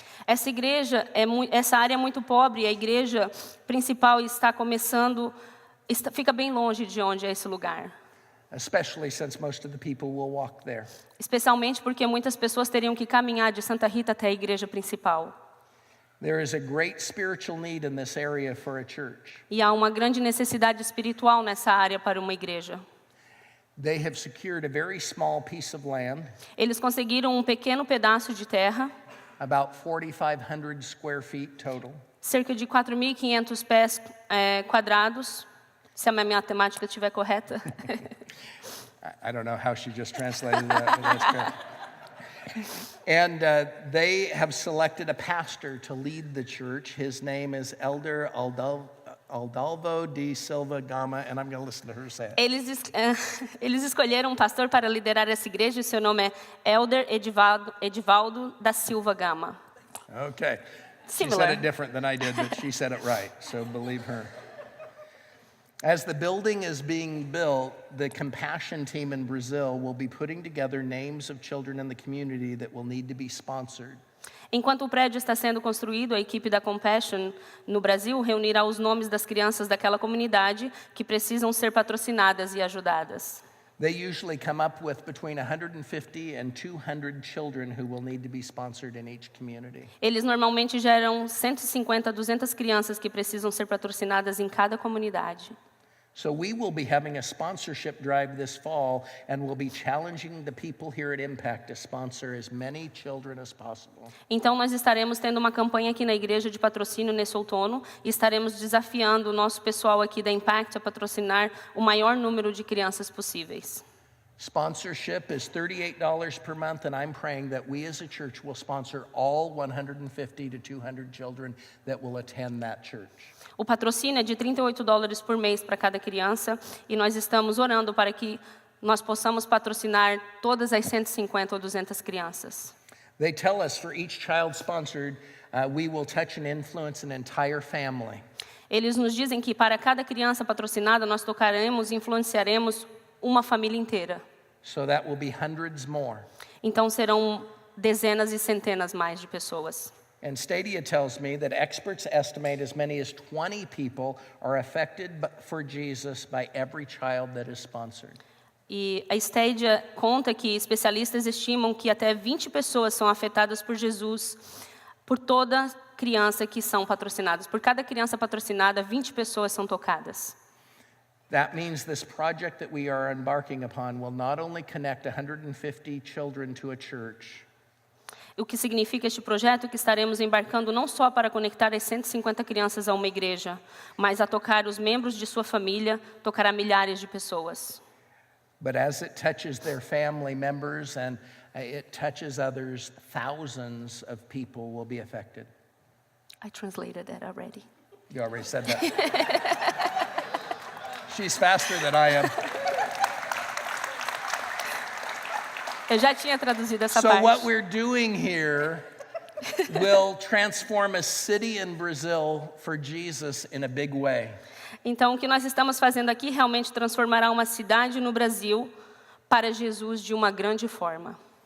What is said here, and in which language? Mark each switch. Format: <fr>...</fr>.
<pt>Essa área é muito pobre, a igreja principal está começando, fica bem longe de onde é esse lugar.</pt> <en>Especially since most of the people will walk there.</en> <pt>Especialmente porque muitas pessoas teriam que caminhar de Santa Rita até a igreja principal.</pt> <en>There is a great spiritual need in this area for a church.</en> <pt>E há uma grande necessidade espiritual nessa área para uma igreja.</pt> <en>They have secured a very small piece of land,</en> <pt>Eles conseguiram um pequeno pedaço de terra,</pt> <en>about 4,500 square feet total.</en> <pt>cerca de 4.500 pés quadrados, se a minha matemática estiver correta.</pt> <en>I don't know how she just translated that, but that's good. And they have selected a pastor to lead the church. His name is Elder Aldalvo de Silva Gama, and I'm going to listen to her say it.</en> <pt>Eles escolheram um pastor para liderar essa igreja, e seu nome é Elder Edivaldo da Silva Gama.</pt> <en>Okay. She Similar. said it different than I did, but she said it right, so believe her. As the building is being built, the Compassion team in Brazil will be putting together names of children in the community that will need to be sponsored.</en> <pt>Enquanto o prédio está sendo construído, a equipe da Compassion no Brasil reunirá os nomes das crianças daquela comunidade que precisam ser patrocinadas e ajudadas.</pt> <en>They usually come up with between 150 and 200 children who will need to be sponsored in each community.</en> <pt>Eles normalmente geram 150 a 200 crianças que precisam ser patrocinadas em cada comunidade.</pt> <en>So we will be having a sponsorship drive this fall, and we'll be challenging the people here at Impact to sponsor as many children as possible.</en> <pt>Então, nós estaremos tendo uma campanha aqui na igreja de patrocínio nesse outono e estaremos desafiando o nosso pessoal aqui da Impact a patrocinar o maior número de crianças possíveis.</pt> <en>Sponsorship is $38 per month, and I'm praying that we as a church will sponsor all 150 to 200 children that will attend that church.</en> <pt>O patrocínio é de $38 por mês para cada criança e nós estamos orando para que nós possamos patrocinar todas as 150 ou 200 crianças.</pt> <en>They tell us for each child sponsored, we will touch and influence an entire family.</en> <pt>Eles nos dizem que para cada criança patrocinada nós tocaremos e influenciaremos uma família inteira.</pt> <en>So that will be hundreds more.</en> <pt>Então serão dezenas e centenas mais de pessoas.</pt> <en>And Stadia tells me that experts estimate as many as 20 people are affected for Jesus by every child that is sponsored.</en> <pt>E a Stadia conta que especialistas estimam que até 20 pessoas são afetadas por Jesus, por toda criança que são patrocinadas. Por cada criança patrocinada, 20 pessoas são tocadas.</pt> <en>That means this project that we are embarking upon will not only connect 150 children to a church,</en> <pt>O que significa este projeto que estaremos embarcando não só para conectar as 150 crianças a uma igreja, mas a tocar os membros de sua família, tocará milhares de pessoas.</pt> <en>but as it touches their family members and it touches others, thousands of people will be affected. I translated that already. You already said that. She's faster than I am.</en> <pt>Eu já tinha traduzido essa</pt> <en>So</en> <pt>parte.</pt> <en>what we're doing here will transform a city in Brazil for Jesus in a big way.</en> <pt>Então, o que nós estamos fazendo aqui realmente transformará uma cidade no Brasil para Jesus de uma grande forma.</pt>